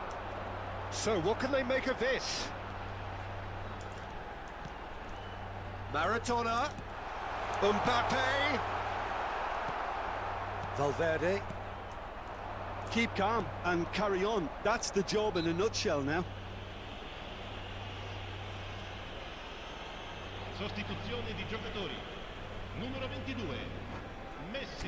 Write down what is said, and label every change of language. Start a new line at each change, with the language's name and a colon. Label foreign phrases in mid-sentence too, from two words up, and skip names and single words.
English: So what can they make of this? Maradona. Mbappe. Valverde. Keep calm and carry on. That's the job in a nutshell now.
Italian: Sostituzione di giocatori. Numero 22, Messi.